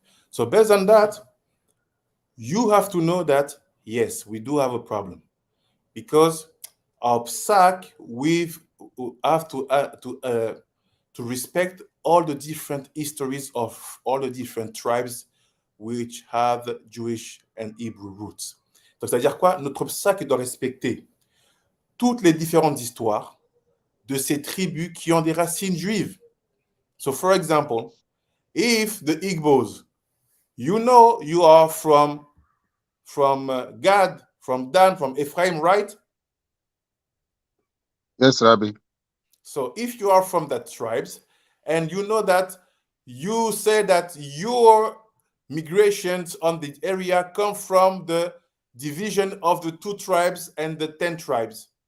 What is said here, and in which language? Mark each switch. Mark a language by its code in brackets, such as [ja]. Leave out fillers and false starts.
[en] So based on that, you have to know that, yes, we do have a problem. Because our psak, we have to respect all the different histories of all the different tribes which have Jewish and Hebrew roots. [fr] Donc, c'est-à-dire quoi? Notre psak doit respecter toutes les différentes histoires de ces tribus qui ont des racines juives. [en] So, for example, if the Igbos, you know you are from Gad, from Dan, from Ephraim, right? Yes, Rabbi. So if you are from that tribes, and you know that you say that your migrations on the area come from the division of the 2 tribes and the 10 tribes.